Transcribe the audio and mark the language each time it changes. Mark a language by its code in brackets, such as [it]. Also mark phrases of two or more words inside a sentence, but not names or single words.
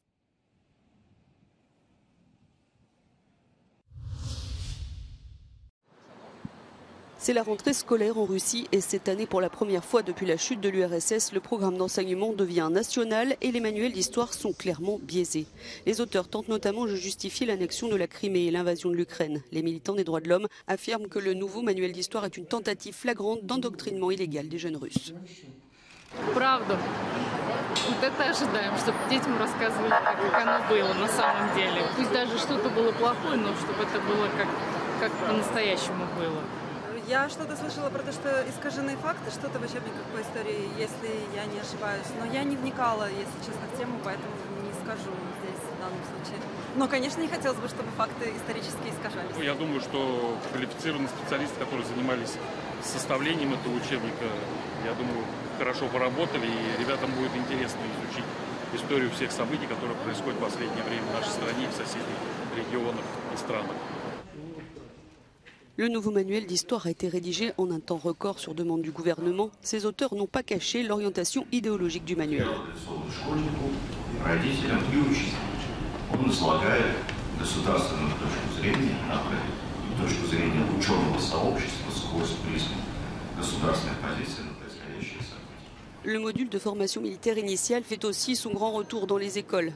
[fr] C'est la rentrée scolaire en Russie et cette année, pour la première fois depuis la chute de l'URSS, le programme d'enseignement devient national et les manuels d'histoire sont clairement biaisés. Les auteurs tentent notamment de justifier l'annexion de la Crimée et l'invasion de l'Ukraine. Les militants des droits de l'homme affirment que le nouveau manuel d'histoire est une tentative flagrante d'endoctrinement illégal des jeunes Russes. [ru] Правда. Вот это ожидаем, чтобы детям рассказывали, как оно было на самом деле. Пусть даже что-то было плохое, но чтобы это было как по-настоящему было. Я что-то слышала про то, что искажены факты, что-то в учебниках по истории, если я не ошибаюсь. Но я не вникала, если честно, в тему, поэтому не скажу здесь в данном случае. Но, конечно, не хотелось бы, чтобы факты исторически искажались. Я думаю, что квалифицированные специалисты, которые занимались составлением этого учебника, я думаю, хорошо поработали, и ребятам будет интересно изучить историю всех событий, которые происходят в последнее время в нашей стране и в соседних регионах и странах. [fr] Le nouveau manuel d'histoire a été rédigé en un temps record sur demande du gouvernement. Ses auteurs n'ont pas caché l'orientation idéologique du manuel. Le module de formation militaire initiale fait aussi son grand retour dans les écoles.